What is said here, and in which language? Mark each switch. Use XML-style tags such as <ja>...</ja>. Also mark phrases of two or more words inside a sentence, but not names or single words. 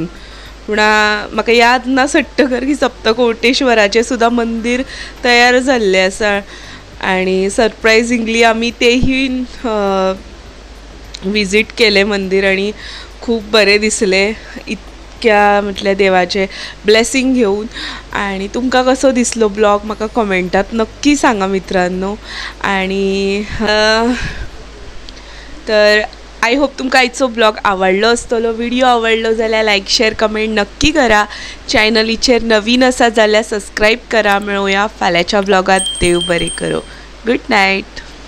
<kok>पूण म्हाका याद ना सट्टकर की सप्तकोटेश्वराचें सुद्दां मंदीर तयार जाल्लें आसा. आणि सरप्रायझिंगली आमी तेही विजीट केलें मंदीर आणि खूब बरें दिसलें इतक्या म्हटल्यार देवाचे ब्लेसिंग घेवन. आणि तुमकां कसो दिसलो ब्लॉग म्हाका कमेंटात नक्की सांगा मित्रांनो. आणि तर</kok> <en>I hope</en> <kok>तुमकां आयचो ब्लॉग आवडलो आसतलो. व्हिडिओ आवडलो जाल्यार</kok> <en>like share comment</en> <kok>नक्की करा. चॅनलीचेर नवीन आसा जाल्यार सबस्क्राईब करा. मेळुया फाल्यांच्या ब्लॉगात. देव बरें करो.</kok> <en>good night.</en>